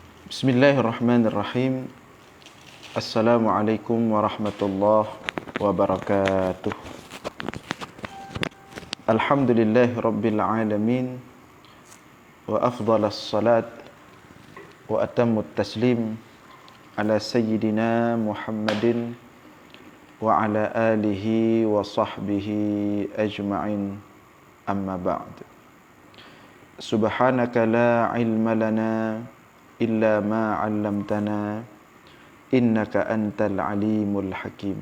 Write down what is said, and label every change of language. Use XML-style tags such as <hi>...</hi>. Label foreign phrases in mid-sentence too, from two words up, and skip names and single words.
<ar>بسم الله الرحمن الرحيم. السلام عليكم ورحمة الله وبركاته. الحمد لله رب العالمين. وأفضل الصلاة وأتم التسليم على سيدنا محمد وعلى آله وصحبه أجمعين. أما بعد. سبحانك لا علم لنا إلا ما علمتنا إنك أنت العليم الحكيم.</ar>